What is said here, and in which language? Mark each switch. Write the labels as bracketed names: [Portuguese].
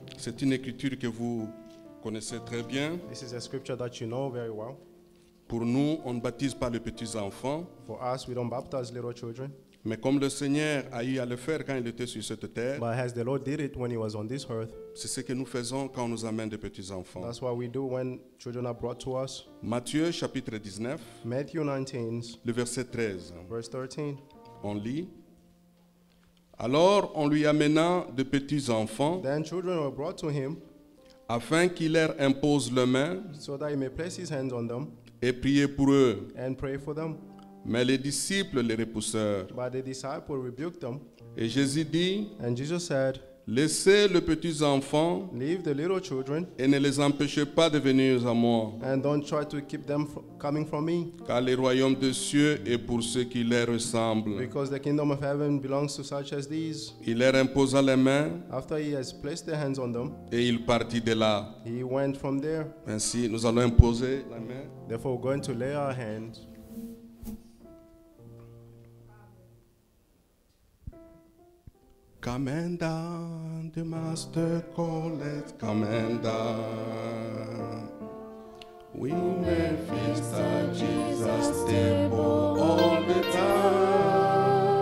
[French] C'est une écriture que vous connaissez très bien. [English] This is a scripture that you know very well. [French] Pour nous, on ne baptise pas les petits-enfants, [English] For us, we don't baptize little children. [French] mais comme le Seigneur a eu à le faire quand il était sur cette terre, [English] But as the Lord did it when he was on this earth, [French] c'est ce que nous faisons quand on nous amène des petits-enfants. [English] that's what we do when children are brought to us. [French] Matthieu chapitre 19, [English] Matthew 19, [French] le verset 13. [English] verse 13. [French] On lit. Alors on lui amena de petits-enfants [English] Then children were brought to him [French] afin qu'il leur impose les mains [English] so that he may place his hands on them [French] et prier pour eux. [English] and pray for them. [French] Mais les disciples les repoussèrent. [English] But the disciple rebuked them. [French] Et Jésus dit, [English] And Jesus said, [French] laissez les petits-enfants [English] leave the little children [French] et ne les empêchez pas de venir à moi, [English] and don't try to keep them coming from me, [French] car le royaume des cieux est pour ceux qui leur ressemblent. [English] because the kingdom of heaven belongs to such as these. [French] Il leur imposa les mains [English] After he has placed the hands on them, [French] et il partit de là. [English] he went from there. [French] Ainsi, nous allons imposer la main. [English] Therefore, we're going to lay our hands. Come and down, the master calleth, come and down. We may feast at Jesus' table all the time.